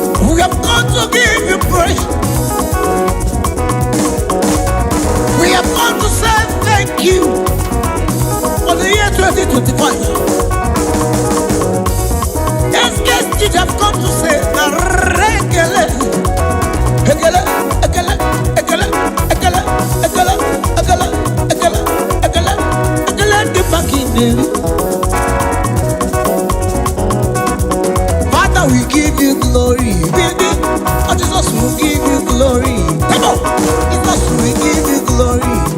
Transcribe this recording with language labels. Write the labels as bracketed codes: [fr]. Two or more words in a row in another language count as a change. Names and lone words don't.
[en] We have come to give you praise. We have come to say thank you for the year twenty twenty-five. Yes, yes, you have come to say, [ig] na rekele. Ekele, ekele, ekele, ekele, ekele, ekele, ekele, ekele, ekele dị mma ka ị na-eri. [en] Father, we give you glory. Baby, oh, Jesus, we give you glory. Come on. Jesus, we give you glory.